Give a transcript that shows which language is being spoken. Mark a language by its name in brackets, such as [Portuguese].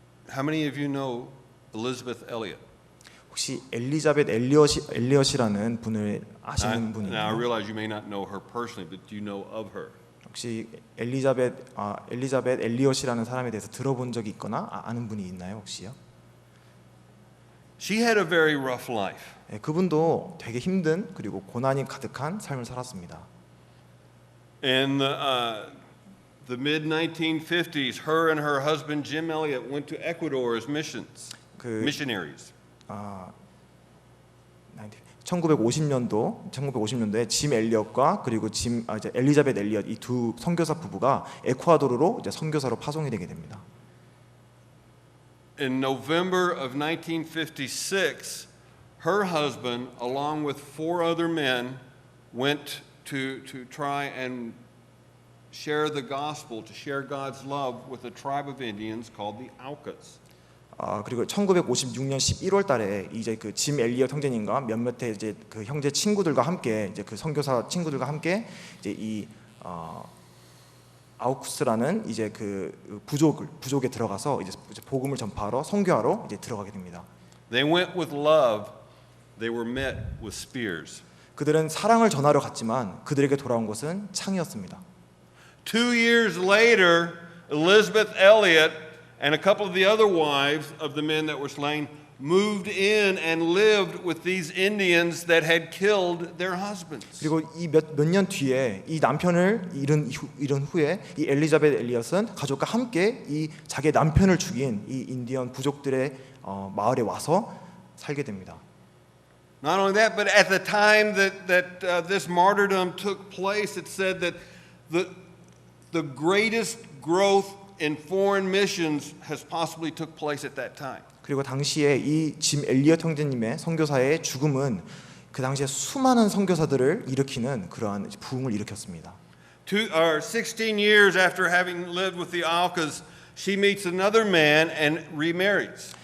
[English] How many of you know Elizabeth Elliot? [Korean] 혹시 엘리자벳 엘리엇이라는 분을 아시는 분이 [English] Now I [Korean] 있나요? [English] realize you may not know her personally, but do you know of her? [Korean] 혹시 엘리자벳 엘리엇이라는 사람에 대해서 들어본 적이 있거나 아는 분이 있나요 혹시요? [English] She had a very rough life. [Korean] 네, 그분도 되게 힘든 그리고 고난이 가득한 삶을 살았습니다. [English] In the mid 1950s, her and her husband Jim Elliot went to Ecuador as missionaries. [Korean] 1950년도에 짐 엘리엇과 그리고 이제 엘리자벳 엘리엇 이 두 선교사 부부가 에콰도르로 이제 선교사로 파송이 되게 됩니다. [English] In November of 1956, her husband, along with 4 other men, went to try and share the gospel, to share God's love with a tribe of Indians called the Aucas. [Korean] 그리고 1956년 11월 달에 이제 그 짐 엘리엇 형제님과 몇몇의 이제 그 형제 친구들과 함께 이제 그 선교사 친구들과 함께 이제 이 아우쿠스라는 이제 그 부족에 들어가서 이제 복음을 전파하러 선교하러 이제 들어가게 됩니다. [English] They went with love. They were met with spears. [Korean] 그들은 사랑을 전하러 갔지만 그들에게 돌아온 것은 창이었습니다. [English] 2 years later, Elizabeth Elliot and a couple of the other wives of the men that were slain moved in and lived with these Indians that had killed their husbands. [Korean] 그리고 이 몇 년 뒤에 이 남편을 잃은 후에 이 엘리자벳 엘리엇은 가족과 함께 이 자기 남편을 죽인 이 인디언 부족들의 마을에 와서 살게 됩니다. [English] Not only that, but at the time that this martyrdom took place, it said that the greatest growth in foreign missions has possibly took place at that time. [Korean] 그리고 당시에 이 짐 엘리엇 형제님의 선교사의 죽음은 그 당시에 수많은 선교사들을 일으키는 그러한 부흥을 일으켰습니다. [English] 16 years after having lived with the Aucas, she meets another man and remarries.